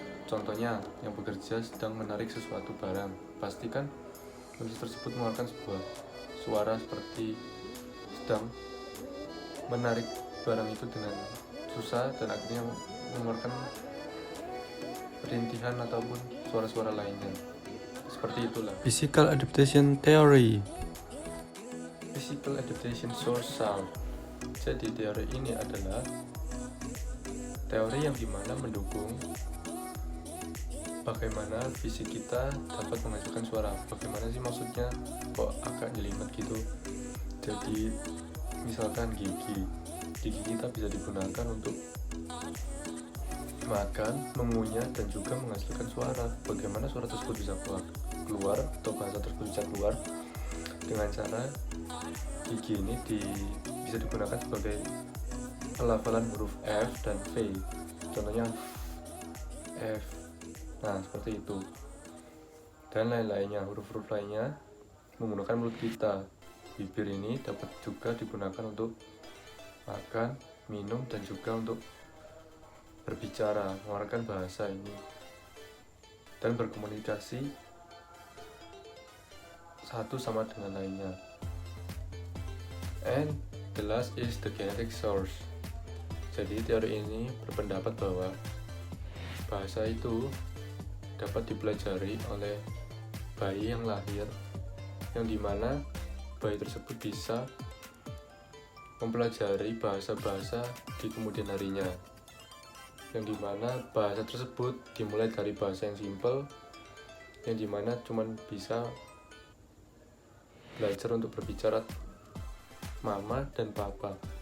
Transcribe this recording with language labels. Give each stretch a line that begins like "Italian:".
Indonesian: Contohnya, yang bekerja sedang menarik sesuatu barang. Pastikan manusia tersebut mengeluarkan sebuah suara seperti sedang menarik barang itu dengan susah, dan akhirnya mengeluarkan perintihan ataupun suara-suara lainnya. Seperti itulah physical adaptation theory.
English: Physical adaptation source sound.
Indonesian: Jadi teori ini adalah teori yang dimana mendukung bagaimana fisik kita dapat menghasilkan suara. Bagaimana sih maksudnya? Kok agak jelimet gitu. Jadi misalkan gigi kita bisa digunakan untuk makan, mengunyah, dan juga menghasilkan suara. Bagaimana suara tersebut bisa keluar atau bahasa tersebut bisa keluar? Dengan cara gigi ini bisa digunakan sebagai pelafalan huruf F dan V. Contohnya F. Nah, seperti itu. Dan lain-lainnya, huruf-huruf lainnya menggunakan mulut kita. Bibir ini dapat juga digunakan untuk makan, minum, dan juga untuk berbicara, mengeluarkan bahasa ini, dan berkomunikasi satu sama dengan lainnya.
English: And the last is the genetic source.
Indonesian: Jadi teori ini berpendapat bahwa bahasa itu dapat dipelajari oleh bayi yang lahir, yang dimana bayi tersebut bisa mempelajari bahasa-bahasa di kemudian harinya, yang dimana bahasa tersebut dimulai dari bahasa yang simple, yang dimana cuman bisa belajar untuk berbicara mama dan papa.